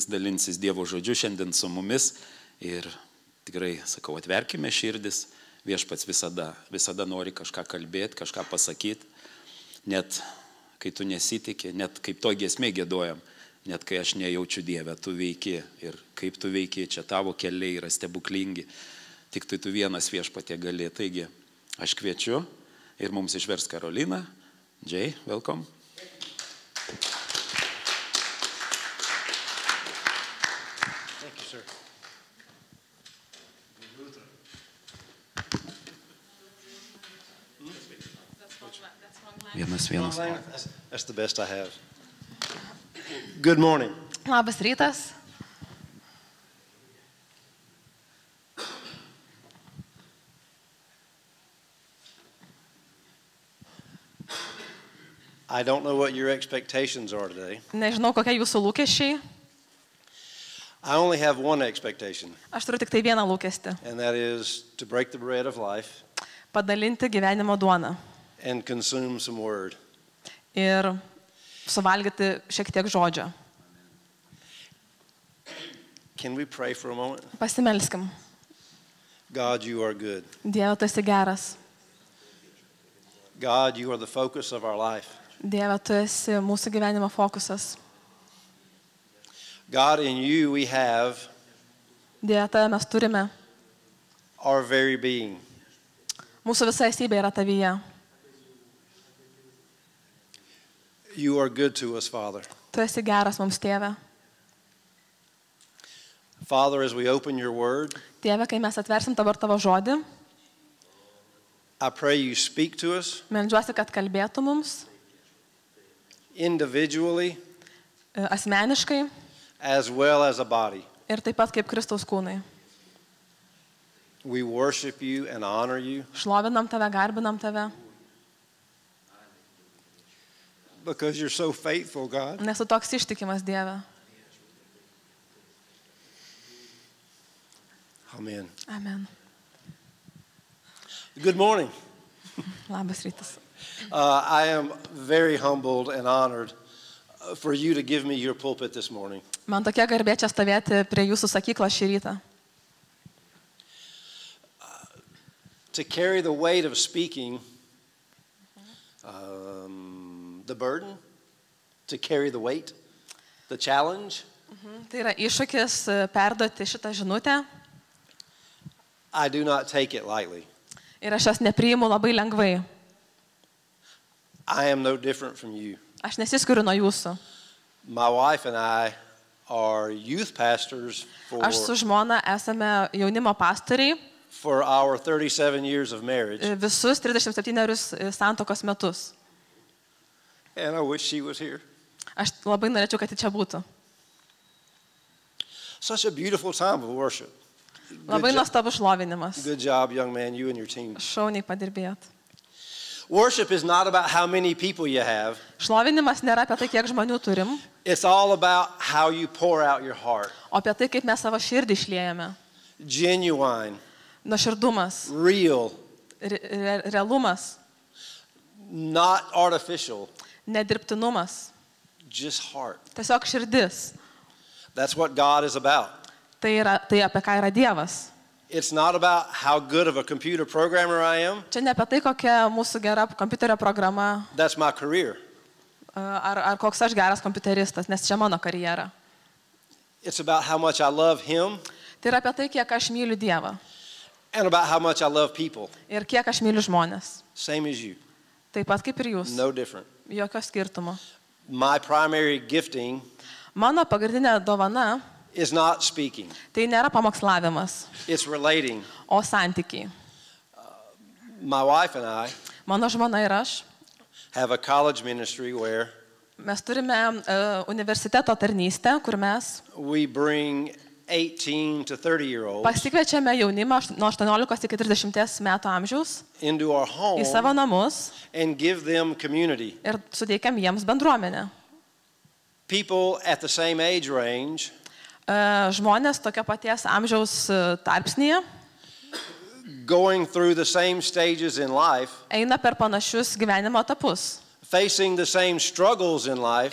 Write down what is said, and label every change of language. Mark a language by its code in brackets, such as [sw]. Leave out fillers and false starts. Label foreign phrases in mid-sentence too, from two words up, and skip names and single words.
[lt] dalinsis Dievo žodžiu šiandien su mumis ir tikrai, sakau, atverkime širdis, Viešpats visada nori kažką kalbėti, kažką pasakyti, net kai tu nesitikė, net kaip to giesmė giedojam, net kai aš nejaučiu Dievę, tu veiki ir kaip tu veiki, čia tavo keliai yra stebuklingi, tik tai tu vienas Viešpatie gali. Taigi aš kviečiu ir mums išvers Karolina. [en] Jay, welcome. Vienas. That's the best I have. Good morning. [lt] Labas rytas. [en] I don't know what your expectations are today. [lt] Nežinau, kokie jūsų lūkesčiai. [en] I only have one expectation, [lt] Aš turiu tik tai vieną lūkestį. [en] and that is to break the bread of life [lt] Padalinti gyvenimo duoną. [en] and consume some word. [lt] Ir suvalgyti šiek tiek žodžio. [en] Can we pray for a moment? [lt] Pasimelskim. [en] God, you are good. [lt] Dieve, tu esi geras. [en] God, you are the focus of our life. [lt] Dieve, tu esi mūsų gyvenimo fokusas. [en] God, in you we have [lt] Dieve, tave mes turime. [en] our very being. [lt] Mūsų visa esybė yra tavyje. [en] You are good to us, Father. [lt] Tu esi geras mums, Tėve. [en] Father, as we open your word, [lt] Tėve, kai mes atversim dabar tavo žodį, [en] I pray you speak to us [lt] meldžiuosi, kad kalbėtų mums [en] individually [lt] asmeniškai [en] as well as a body. [lt] ir taip pat kaip Kristaus kūnai. [en] We worship you and honor you [lt] Šlovinam tave, garbinam tave, [en] because you're so faithful, God. [lt] nes tu toks ištikimas, Dieve. [en] Amen. [lt] Amen. [en] Good morning. [lt] Labas rytas. [en] I am very humbled and honored for you to give me your pulpit this morning. [lt] Man tokia garbė čia stovėti prie jūsų sakyklos šį rytą. [en] To carry the weight of speaking, the burden, to carry the weight, the challenge. [lt] Tai yra iššūkis perduoti šitą žinutę [en] I do not take it lightly. [lt] ir aš jas nepriimu labai lengvai. [en] I am no different from you. [lt] Aš nesiskiriu nuo jūsų. [en] My wife and I are youth pastors [lt] Aš su žmona esame jaunimo pastoriai [en] for our 37 years of marriage, [lt] visus 37 santokos metus. [en] and I wish she was here. [lt] Aš labai norėčiau, kad ji čia būtų. [en] Such a beautiful time of worship. [lt] Labai nuostabus šlovinimas. [en] Good job, young man, you and your team. [lt] Šauniai padirbėjot. [en] Worship is not about how many people you have. [lt] Šlovinimas nėra apie tai, kiek žmonių turim, [en] It's all about how you pour out your heart. [lt] o apie tai, kaip mes savo širdį išliejame. [en] Genuine, [lt] Nuoširdumas, [en] real, [lt] realumas, [en] not artificial, [lt] nedirbtinumas, [en] just heart. [lt] tiesiog širdis. [en] That's what God is about. [lt] Tai apie ką yra Dievas. [en] It's not about how good of a computer programmer I am. [lt] Čia ne apie tai, kokia mūsų gera kompiuterio programa, [en] That's my career. [lt] ar koks aš geras kompiuteristas, nes čia mano karjera. [en] It's about how much I love Him [lt] Tai yra apie tai, kiek aš myliu Dievą. [en] and about how much I love people. [lt] Ir kiek aš myliu žmonės. [en] Same as you. [lt] Taip pat kaip ir jūs. [en] No different. [lt] Jokio skirtumo. [en] My primary gifting [lt] Mano pagrindinė dovana [en] is not speaking. [lt] tai nėra pamokslavimas, [en] It's relating. [lt] o santykiai. [en] My wife and I [lt] Mano žmona ir aš, [en] have a college ministry where [lt] mes turime universiteto tarnystę, kur mes [en] we bring 18 to 30-year-olds [lt] pasikviečiame jaunimą nuo 18 iki 30 metų amžiaus [en] into our [lt] į savo [en] home [lt] namus [en] and give them community. [lt] ir suteikiam jiems bendruomenę. [en] People at the same age range [lt] Žmonės tokio paties amžiaus tarpsnyje [en] going through the same stages in life, [lt] eina per panašius gyvenimo etapus [en] facing the same struggles in life,